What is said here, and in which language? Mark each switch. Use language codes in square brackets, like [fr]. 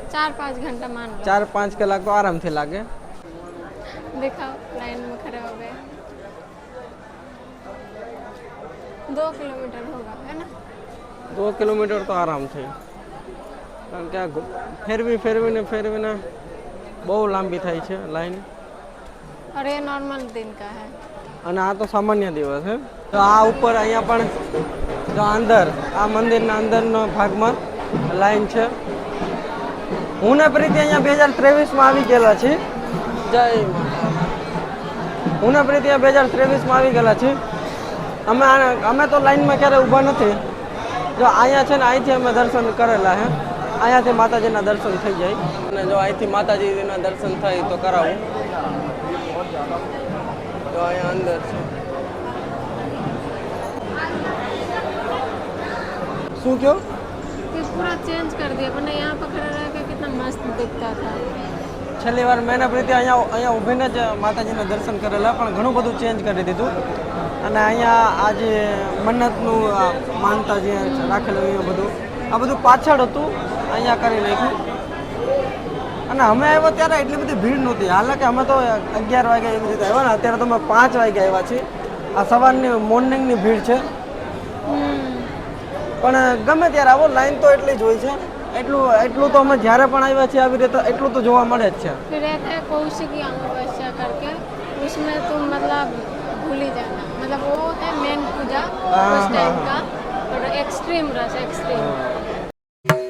[hi] 4-5 घंटा मान लो. [gu] 4-5 કલાક તો આરામથી લાગે. [hi] दिखाओ लाइन में खड़े हो गए 2 किलोमीटर होगा है ना. [gu] 2 કિલોમીટર તો આરામથી, કારણ કે આ ફેરવીને બહુ લાંબી થાય છે લાઈન. [hi] और ये नॉर्मल दिन का है. [gu] અને આ તો સામાન્ય દિવસ છે. તો આ ઉપર અહીંયા પણ જો અંદર આ મંદિરના અંદરનો ભાગમાં લાઈન છે. હું ને પ્રીતિ અહીંયા 2023માં આવી ગયેલા છીએ. જય હું ને પ્રીતિ 2023માં આવી ગયેલા છીએ. અમે તો લાઈનમાં ક્યારે ઊભા નથી. જો અહીંયા છે ને અહીંથી અમે દર્શન કરેલા હે. અહીંયાથી માતાજીના દર્શન થઈ જાય અને જો અહીંથી માતાજીના દર્શન થાય તો કરાવું. તો અહીંયા અંદર છે. શું કહો? [hi] ये पूरा चेंज कर दिया, वरना यहाँ पर खड़ा रह के कितना मस्त दिखता था. [gu] છેલ્લી વાર મેં પ્રીતિ અહીંયા ઊભીને જ માતાજીના દર્શન કરેલા, પણ ઘણું બધું ચેન્જ કરી દીધું. અને અહીંયા આ જે મન્નતનું માનતા જે રાખેલું એ બધું આ બધું પાછળ હતું, અહીંયા કરી નાખ્યું. અને અમે આવ્યા ત્યારે એટલી બધી ભીડ નહોતી. હાલાકે અમે તો 11 વાગે એવી રીતે આવ્યા ને, અત્યારે તો અમે 5 વાગે આવ્યા છીએ. આ સવારની મોર્નિંગની ભીડ છે. પણ ગમે ત્યારે આવો લાઈન તો એટલી જ હોય છે. એટલું તો અમે જ્યારે પણ આવ્યા છીએ આવી રીતે એટલું તો જોવા મળે જ છે. [hi] फिर एक है कौशिकी अमावस्या करके, उसमें तुम मतलब भूल ही जाना, मतलब वो है मेन पूजा उस टाइम का. और एक्सट्रीम रस एक्सट्रीम.